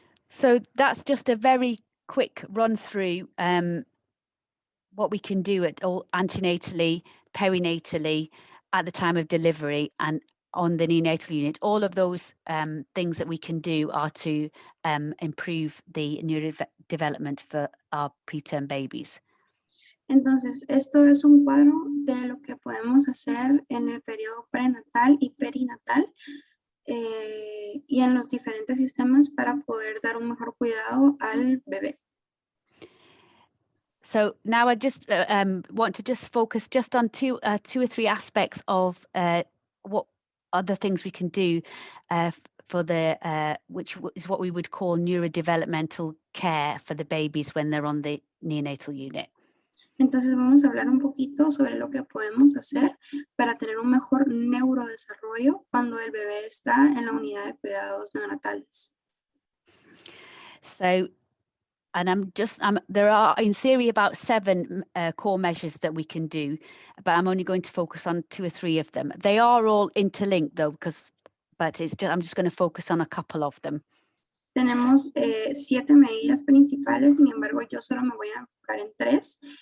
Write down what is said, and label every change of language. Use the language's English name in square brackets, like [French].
[English] So that's just a very quick run through what we can do at all antenatally, perinatally, at the time of delivery, and on the neonatal unit. All of those things that we can do are to improve the neurodevelopment for our preterm babies. [Spanish] Entonces, esto es un cuadro de lo que podemos hacer en el periodo prenatal y perinatal y en los diferentes sistemas para poder dar un mejor cuidado al bebé. [English] So now I just want to just focus just on two or three aspects of what other things we can do for the which is what we would call neurodevelopmental care for the babies when they're on the neonatal unit. [Spanish] Entonces vamos a hablar un poquito sobre lo que podemos hacer para tener un mejor neurodesarrollo cuando el bebé está en la unidad de cuidados neonatales. [English] So, and there are in theory about 7 core measures that we can do, but I'm only going to focus on 2 or 3 of them. They are all interlinked though, I'm just going to focus on a couple of them. [Spanish] Tenemos 7 medidas principales, sin embargo yo solo me voy a enfocar en 3.